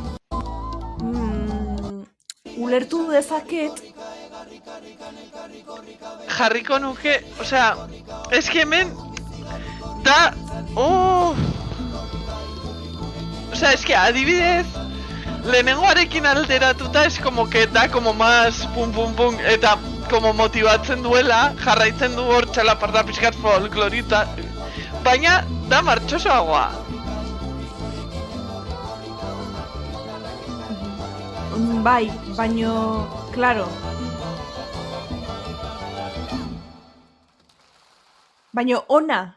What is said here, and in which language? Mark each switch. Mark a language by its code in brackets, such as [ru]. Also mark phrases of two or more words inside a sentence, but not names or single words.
[eu] Ulertu dezaket, Jarriko nuke, osea, eski hemen da... [es] Osea, [eu] eski adibidez, lehenengoarekin alteratuta [es] es como que da como más pum, [eu] eta como motibatzen duela, jarraitzen du hor txalaparta pixkat folklorita, baina da martxosoagoa. bai, baino, claro. Baino ona,